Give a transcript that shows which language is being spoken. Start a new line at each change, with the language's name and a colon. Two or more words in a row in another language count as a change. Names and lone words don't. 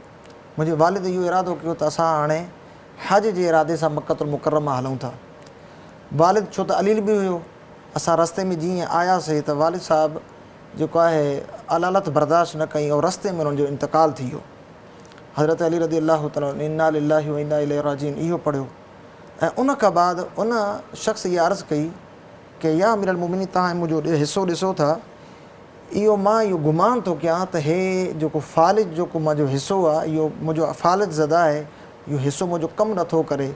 Sindhi: मुंहिंजे वालिद इहो इरादो कयो त असां हाणे हज जे इरादे सां मक्कतुल मुकर्रमा हलूं था। वालिद छो त अलील बि हुयो। असां रस्ते में जीअं आयासीं त वालिद साहिबु जेको आहे अलालत बर्दाश्त न कई ऐं रस्ते में उन्हनि जो इंतकाल थी वियो।
Arabic: हज़रत अली رضي الله تعالى إنا لله وإنا إليه راجعون
Sindhi: इहो पढ़ियो। ऐं उन खां बाद उन शख़्स इहा अर्ज़ु कई कि
Arabic: يا أمير المؤمنين,
Sindhi: तव्हां मुंहिंजो हिसो ॾिसो था, इहो मां इहो गुमान थो कयां त हे जेको फ़ालिज जेको मुंहिंजो हिसो आहे, इहो मुंहिंजो फ़ालिज ज़दा आहे, इहो हिसो मुंहिंजो कमु नथो करे।